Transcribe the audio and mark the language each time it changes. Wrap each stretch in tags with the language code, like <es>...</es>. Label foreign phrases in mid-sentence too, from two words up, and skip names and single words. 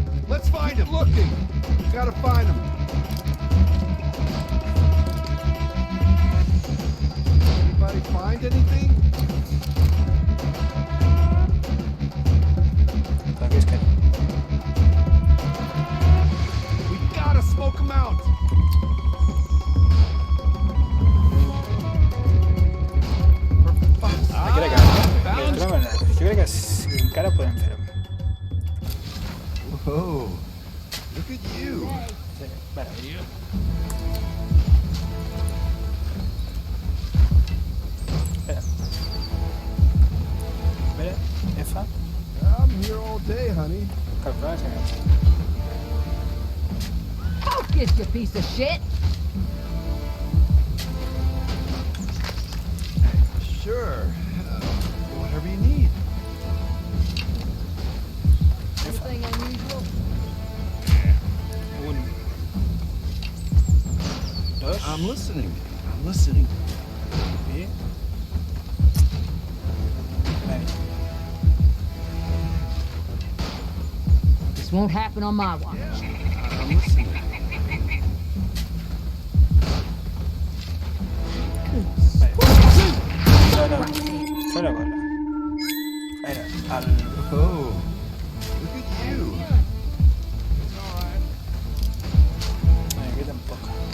<en>Let's find them. Looking. Gotta find them. Anybody find anything?</en> <es>Aquí es que...</es> <en>We gotta smoke them out.</en> <ca>Ah, crec que... Jo crec que encara podem fer-ho.</ca> <en>Whoa. Look at you.</en> <ca>Sí, vale. Espera. Espera, F.</ca> <en>I'm here all day, honey.</en> <ca>Calcular si no.</ca> <en>Focus, you piece of shit! Sure. Whatever you need. Anything unusual?</en> <ca>Un. Dos.</ca> <en>I'm listening. I'm listening. I... Vale. This won't happen on my watch. I'm listening.</en> <ca>Vale. No, no.</ca> <es>Fue una cosa. Era al...</es> <en>Oh. Look at you.</en> <es>Aquí tampoco.</es>